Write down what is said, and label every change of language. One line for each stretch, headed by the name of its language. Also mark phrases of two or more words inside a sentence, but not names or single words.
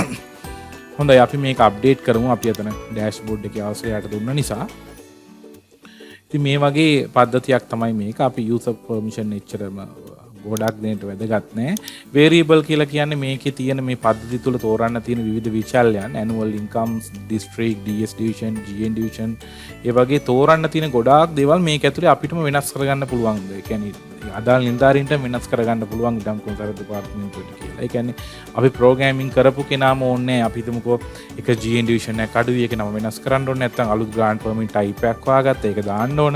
Sinhala: හොඳයි අපි මේක අප්ඩේට් කරමු අපි අතන ඩෑෂ්බෝඩ් එකේ අවශ්‍යයට දුන්න නිසා ඉතින් මේ වගේ පද්ධතියක් තමයි මේක අපි
English: user permission
Sinhala: එච්චරම ගොඩක් දෙන්නට වැදගත් නෑ වේරියබල් කියලා කියන්නේ මේකේ තියෙන මේ පද්ධතිය තුල තෝරන්න තියෙන විවිධ විචල්යන්
English: annual incomes district ds division gn division
Sinhala: ඒ වගේ තෝරන්න තියෙන ගොඩාක් දේවල් මේක ඇතුලේ අපිටම වෙනස් කරගන්න පුළුවන්. ඒ කියන්නේ අදාළ නිලධාරීන්ට වෙනස් කරගන්න පුළුවන් ඉඩම් කොමසාරිස් දෙපාර්තමේන්තුවට කියලා. ඒ කියන්නේ අපි ප්‍රෝග්‍රෑමින් කරපු කෙනාම ඕනේ අපි හිතමුකෝ එක
English: gn division
Sinhala: එකක් අඩුයි ඒක නම වෙනස් කරන්න ඕනේ නැත්නම් අලුත්
English: grant permit type
Sinhala: එකක් වාගත්තා ඒක දාන්න ඕන.